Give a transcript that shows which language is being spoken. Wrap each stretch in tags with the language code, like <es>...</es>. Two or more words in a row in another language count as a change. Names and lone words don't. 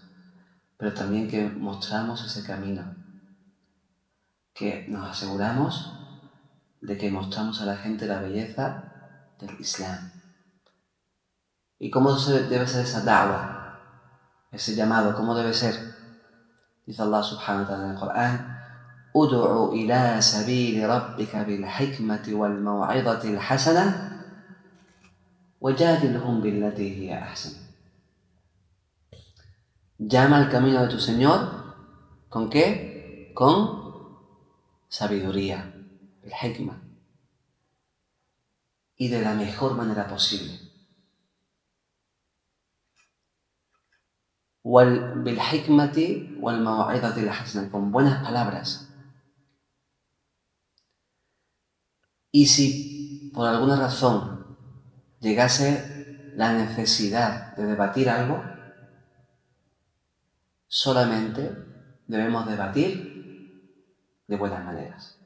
<es>Pero también que mostramos ese camino. Que nos aseguramos de que mostramos a la gente la belleza del Islam. ¿Y cómo debe ser esa da'wah? Ese llamado, ¿cómo debe ser? Dice Allah</es> <ar>سبحانه وتعالى</ar> <es>en el Corán:</es> <ar>ادع إلى سبيل ربك بالحكمة والموعظة الحسنة وجادلهم بالتي هي أحسن.</ar> <es>Llama al camino de tu Señor, ¿con qué? Con sabiduría, el hikmah, y de la mejor manera posible.</es> <ar>بالحكمة والموعظة الحسنة,</ar> <es>con buenas palabras. Y si por alguna razón llegase la necesidad de debatir algo, solamente debemos debatir de buenas maneras.</es>